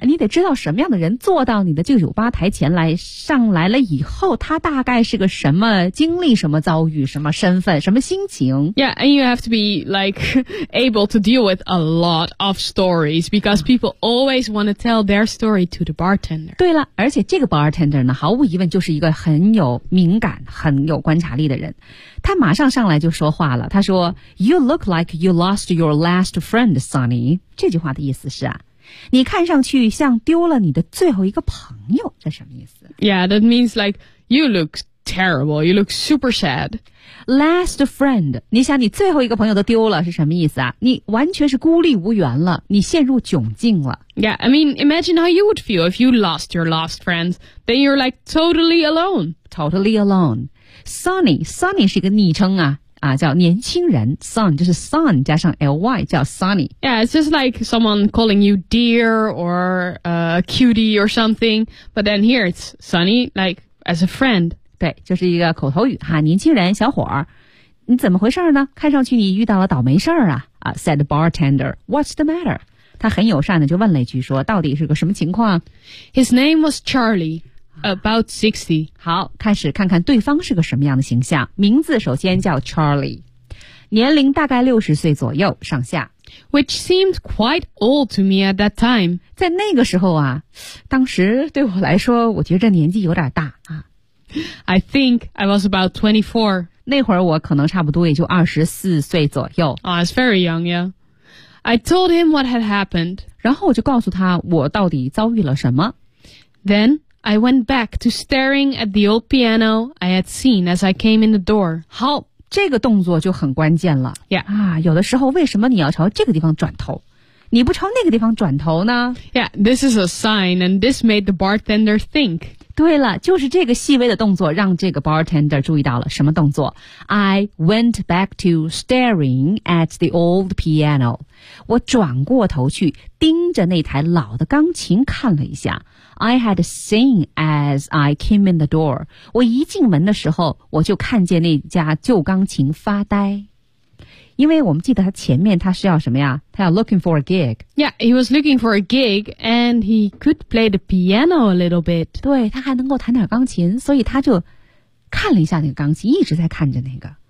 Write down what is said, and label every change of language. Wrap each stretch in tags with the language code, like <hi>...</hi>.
<zh>你得知道什么样的人坐到你的这个酒吧台前来上来了以后他大概是个什么经历什么遭遇什么身份什么心情。</zh> <en>Yeah, and you have to be like able to deal with a lot of stories because people always want to tell their story to the bartender.</en> <zh>对了而且这个 bartender 呢毫无疑问就是一个很有敏感很有观察力的人。他马上上来就说话了他说</zh> <en>You look like you lost your last friend, Sonny.</en> <zh>这句话的意思是啊你看上去像丢了你的最后一个朋友这什么意思</zh> <en>Yeah, that means like you look terrible, you look super sad. Last friend,</en> <zh>你想你最后一个朋友都丢了是什么意思啊你完全是孤立无援了你陷入窘境了</zh> <en>Yeah, I mean, imagine how you would feel if you lost your last friend. Then you're like totally alone. Totally alone.</en> <zh>Sonny 是一个昵称啊啊叫年轻人 Son 就是 Son 加上 LY 叫 Sonny</zh> <en>Yeah, it's just like someone calling you dear or cutie or something But then here it's Sonny like as a friend</en> <zh>对就是一个口头语哈年轻人小伙儿你怎么回事呢看上去你遇到了倒霉事儿啊啊</zh> <en>said the bartender What's the matter?</en> <zh>他很友善的就问了一句说到底是个什么情况</zh> <en>His name was CharlieAbout 60.</en> <zh>好开始看看对方是个什么样的形象。名字首先叫 Charlie. 年龄大概60岁左右上下。</zh> <en>Which seemed quite old to me at that time.</en> <zh>在那个时候啊当时对我来说我觉得年纪有点大啊。</zh> <en>I think I was about 24.</en> <zh>那会儿我可能差不多也就24岁左右。</zh> <en>Oh, it's very young, yeah. I told him what had happened.</en> <zh>然后我就告诉他我到底遭遇了什么。</zh> <en>Then,I went back to staring at the old piano I had seen as I came in the door.</en> <zh>好，这个动作就很关键了。</zh> <en>Yeah.</en> <zh>啊，有的时候为什么你要朝这个地方转头？你不朝那个地方转头呢？</zh> <en>Yeah, this is a sign and this made the bartender think.</en> <zh>对了，就是这个细微的动作让这个 bartender 注意到了什么动作？</zh> <en>I went back to staring at the old piano.</en> <zh>我转过头去盯着那台老的钢琴看了一下。</zh> <en>I had seen as I came in the door.</en> <zh>我一进门的时候我就看见那家旧钢琴发呆。因为我们记得他前面他是要什么呀他要</zh> <en>looking for a gig. Yeah, he was looking for a gig and he could play the piano a little bit.</en> <zh>对他还能够弹点钢琴所以他就看了一下那个钢琴一直在看着那个。</zh>